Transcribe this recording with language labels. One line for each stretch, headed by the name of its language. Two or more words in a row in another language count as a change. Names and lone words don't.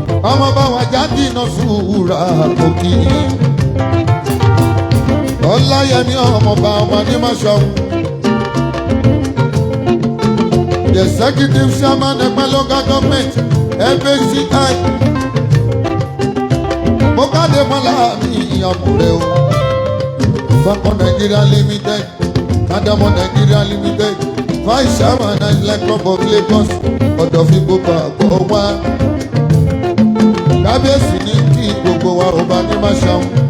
Yoruba: Ọmọ bá wa jáde iná sùúrà òkì. Ọláyẹmí ọmọ bá ọmọ ní Máṣáun.
English: The executive chairman Ẹ̀pẹ́ local government, F A C I.
Yoruba: Mo káde mọ́lá mi ọmọ rẹ o. Bákan Nigeria Limited, Adamo Nigeria Limited,
English: Vice Chairman
Yoruba: Island Club of Lagos, ọ̀dọ̀ fi gbogbo àgbọ̀ wá. Kábíyèsí ní kí gbogbo wa ọba ní Máṣáun.